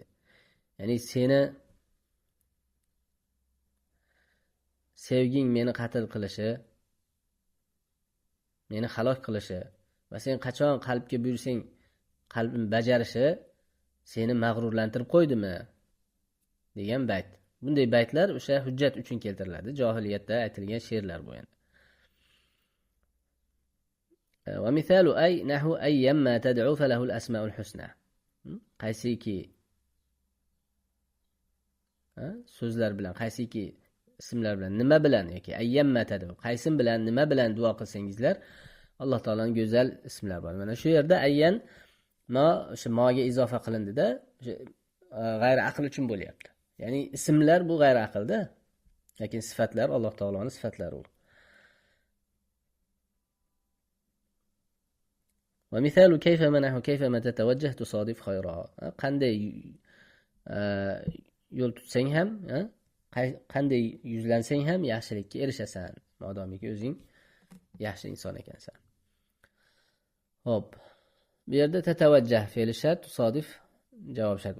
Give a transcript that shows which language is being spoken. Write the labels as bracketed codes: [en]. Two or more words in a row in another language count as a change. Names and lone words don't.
[uz] Ya'ni seni sevging meni qatl qilishi, meni halok qilishi va sen qachon qalbga buyursang qalbim bajarishi seni mag'rurlantirib qo'ydimi degan bayt. Bunday baytlar o'sha hujjat uchun keltiriladi. Jahiliyatda aytilgan she'rlar bu endi. [ar] ومثال أي نحو أيما تدعوا فله الأسماء الحسنى. [uz] Qaysiki so'zlar bilan, qaysiki ismlar bilan, nima bilan yoki [ar] أيما تدعوا, [uz] qaysim bilan, nima bilan duo qilsangizlar, Alloh taolaning go'zal ismlari bor. Mana shu yerda ayyan o'sha moga izofa qilindida, o'sha g'ayri aql uchun bo'lyapti. Ya'ni ismlar bu g'ayri aqlda. lekin sifatlar Alloh taoloning sifatlari u. [ar] ومثال كيف منح كيفما تتوجه تصادف خيرها. [uz] qanday yo'l tutsang ham, qanday yuzlansang ham yaxshilikka erishasan, modomiki o'zing yaxshi inson ekansan. Hop. Bu yerda tatavajjah fe'li shart, tusodif javob shart.